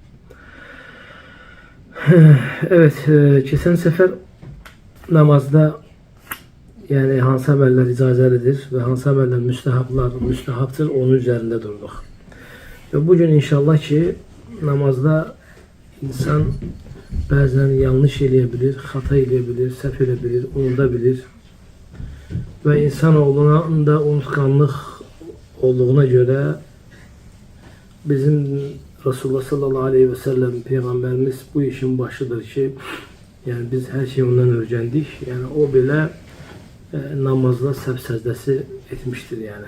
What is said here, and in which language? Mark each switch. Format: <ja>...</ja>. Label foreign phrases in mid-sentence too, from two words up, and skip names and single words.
<tr>Evet, geçen sefer namazda yani</tr> <az>hansı əməllər icazəlidir</az> <tr>ve hansı əməllər müstehaptır onun üzerinde durduk.</tr> <az>Ve bugün inşallah ki namazda insan bazen yanlış eləyə hata eləyə səhv eləyə unudabilir.</az> <tr>Ve insanoğluna da unutkanlık olduğuna göre bizim Resulullah</tr> <ar>صلى الله عليه وسلم</ar> <tr>Peygamberimiz bu işin başıdır ki yani biz her şeyi ondan öğrendik. Yani o bile namazda sehv secdesi etmiştir yani.</tr>